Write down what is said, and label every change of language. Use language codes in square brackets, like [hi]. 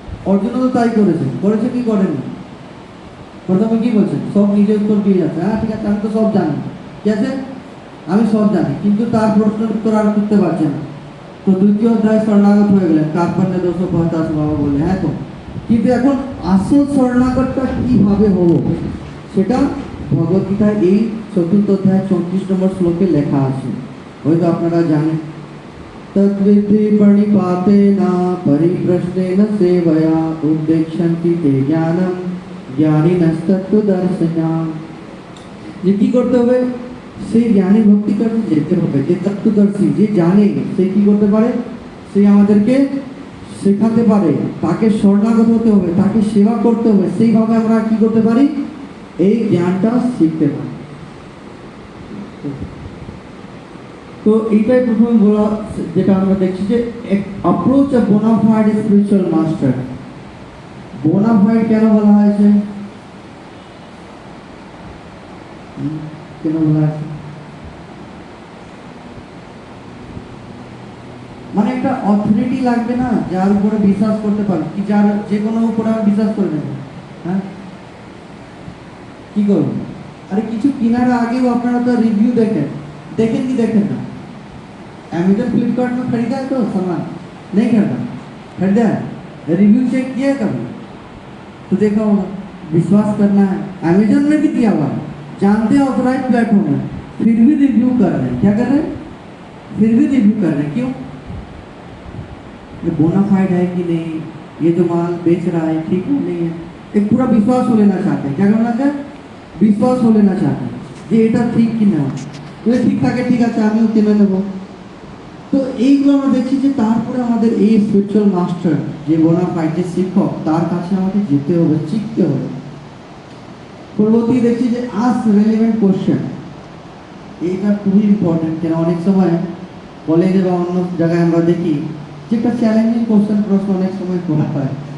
[bn] অর্জুন তো তাই করেছে কি করেনি? প্রথমে কি বলছেন, সব নিজে উত্তর দিয়ে যাচ্ছে, হ্যাঁ ঠিক আছে আমি তো সব জানি, ঠিক আছে আমি সব জানি, কিন্তু তার প্রশ্নের উত্তর আর করতে পারছে না। তো দ্বিতীয় অধ্যায় শরণাগত হয়ে গেলেন, কার্পণ্যে 250 বাবা বলে, হ্যাঁ তো, কিন্তু এখন আসল শরণাগতটা কিভাবে হবো সেটা ভগবদ্গীতায় এই 4th অধ্যায় 34 নম্বর শ্লোকে লেখা আছে, হয়তো আপনারা জানেন। [sa] तद्विद्धि प्रणिपातेन परिप्रश्नेन सेवया उद्देश्यन्ति ते ज्ञानं জ্ঞানিনস্তত্ত্বদর্শিনা। [bn] যে কি করতে হবে, সেই জ্ঞানী ভক্তি করতে যেতে হবে। যে তত্ত্বদর্শী, যে জানে, সে কি করতে পারে, সে আমাদেরকে শেখাতে পারে। তাকে শরণাগত হতে হবে, তাকে সেবা করতে হবে, সেইভাবে আমরা কি করতে পারি, এই জ্ঞানটা শিখতে পারি। তো এইটাই প্রথমে বলা, যেটা আমরা দেখছি যে approach of bona fide spiritual master. Bona fide কেন বলা হয়েছে, কেন বলা হয়েছে? মানে একটা অথরিটি লাগবে না, যার উপরে বিশ্বাস করতে পারবে, কি যার যে কোনো উপরে বিশ্বাস করে নেবে, হ্যাঁ কি করবেন? আরে কিছু কেনার আগেও আপনারা তো রিভিউ দেখেন কি দেখেন না? [hi] अमेजन फ्लिपकार्ट में खरीदा है तो सामान नहीं खरीदा है, रिव्यू चेक किया है कभी? तो देखा होगा, विश्वास करना है। अमेजन में भी दिया हुआ है, जानते हैं ऑथराइज प्लेटफॉर्म है, फिर भी रिव्यू कर रहे हैं। क्या कर रहे हैं? फिर भी रिव्यू कर रहे हैं, क्यों? ये बोनाफाइड है कि नहीं, ये जो माल बेच रहा है ठीक है नहीं है, एक पूरा विश्वास हो लेना चाहते हैं। क्या करना चाहते हैं? विश्वास हो लेना चाहते हैं [bn] যে এটা ঠিক কিনা। যদি ঠিক থাকে ঠিক আছে, আমিও কিনে নেব। তো এইগুলো আমরা দেখছি যে তারপরে আমাদের এই স্পিরিচুয়াল মাস্টার যে বোনাফাইড যে শিক্ষক, তার কাছে আমাকে যেতে হবে, শিখতে হবে। পরবর্তী দেখছি যে আস্ক রেলিভেন্ট কোশ্চেন। এইটা খুবই ইম্পর্টেন্ট, কেন অনেক সময় কলেজে বা অন্য জায়গায় আমরা দেখি যে একটা চ্যালেঞ্জিং কোশ্চেন প্রশ্ন অনেক সময় করা হয়।